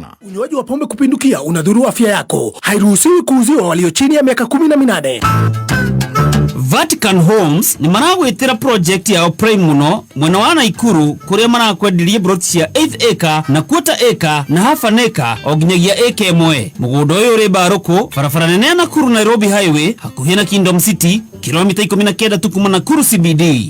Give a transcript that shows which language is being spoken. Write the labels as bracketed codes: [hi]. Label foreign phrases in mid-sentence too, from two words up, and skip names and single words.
[sw] Unywaji wa pombe kupindukia unadhuru afya yako. Hairuhusiwi kuuziwa walio chini ya miaka 18. [ki] Vatican Homes ni maragwitira project ya Prime muno mwena wa Naikuru kuria marakwendirie broti cia 8th acre na [en] quarter acre [ki] na [en] half an acre [ki] o nginyagia acre imwe. Mugundo uyu uri Baruku, barabara nene ya Nakuru Nairobi Highway hakuhĩ na Kingdom City, kilomita 19 tu kuma Nakuru CBD.